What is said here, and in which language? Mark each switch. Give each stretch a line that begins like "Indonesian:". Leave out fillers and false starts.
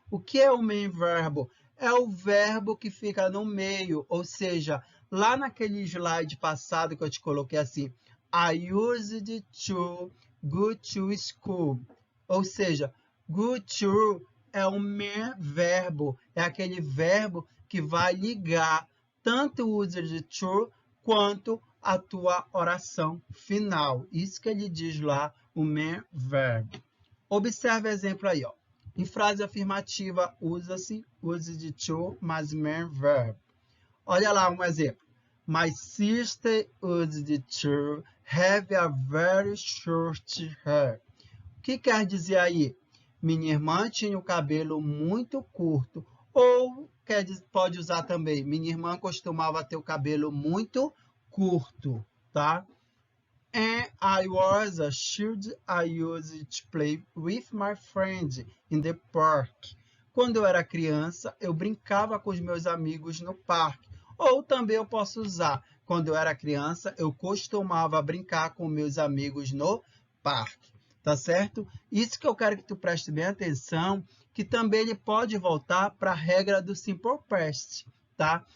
Portuguese: O que é o main verbo? É o verbo que fica no meio, ou seja, lá naquele slide passado que eu te coloquei assim,
English: I used to go to school,
Portuguese: ou seja, go to é o main verbo, é aquele verbo que vai ligar tanto o used to quanto a tua oração final. Isso que ele diz lá, o main verbo. Observe o exemplo aí, ó. Em frase afirmativa, usa-se used to mais main verb. Olha lá um exemplo.
English: My sister used to have a very short hair.
Portuguese: O que quer dizer aí? Minha irmã tinha o cabelo muito curto. Ou pode usar também, minha irmã costumava ter o cabelo muito curto, tá?
English: And I was a child, I used to play with my friend in the park.
Portuguese: Quando eu era criança, eu brincava com os meus amigos no parque. Ou também eu posso usar, quando eu era criança, eu costumava brincar com meus amigos no parque. Tá certo? Isso que eu quero que tu preste bem atenção, que também ele pode voltar para a regra do simple past, tá?